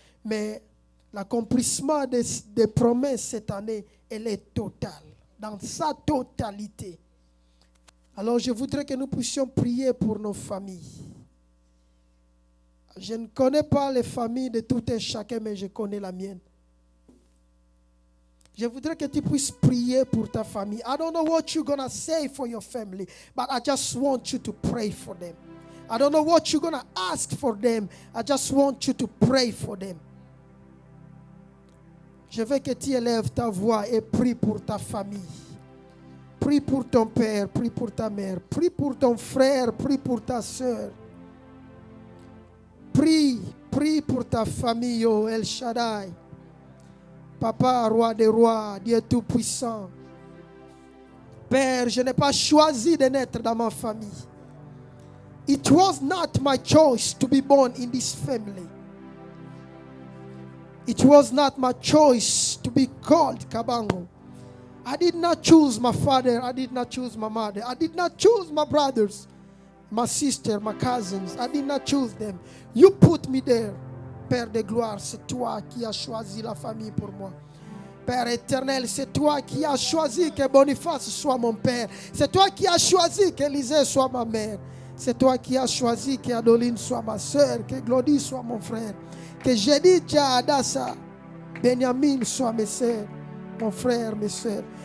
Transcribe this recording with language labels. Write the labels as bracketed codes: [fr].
[fr] Mais l'accomplissement des promesses cette année, elle est totale, dans sa totalité. Alors je voudrais que nous puissions prier pour nos familles. Je ne connais pas les familles de tout un chacun, mais je connais la mienne. Je voudrais que tu puisses prier pour ta famille. [en] I don't know what you're going to say for your family, but I just want you to pray for them. I don't know what you're going to ask for them. I just want you to pray for them. [fr] Je veux que tu élèves ta voix et prie pour ta famille. Prie pour ton père, prie pour ta mère, prie pour ton frère, prie pour ta soeur. Prie pour ta famille, oh El Shaddai. Papa, roi des rois, Dieu tout-puissant. Père, je n'ai pas choisi de naître dans ma famille. [en] It was not my choice to be born in this family. It was not my choice to be called Kabango. I did not choose my father. I did not choose my mother. I did not choose my brothers, my sister, my cousins. I did not choose them. You put me there. [fr] Père de gloire, c'est toi qui as choisi la famille pour moi. Père éternel, c'est toi qui as choisi que Boniface soit mon père. C'est toi qui as choisi qu'Élisée soit ma mère. C'est toi qui as choisi que Adoline soit ma soeur, que Glody soit mon frère, que Jedidja, Adassa, Benjamin soit mes soeurs, mon frère, mes soeurs.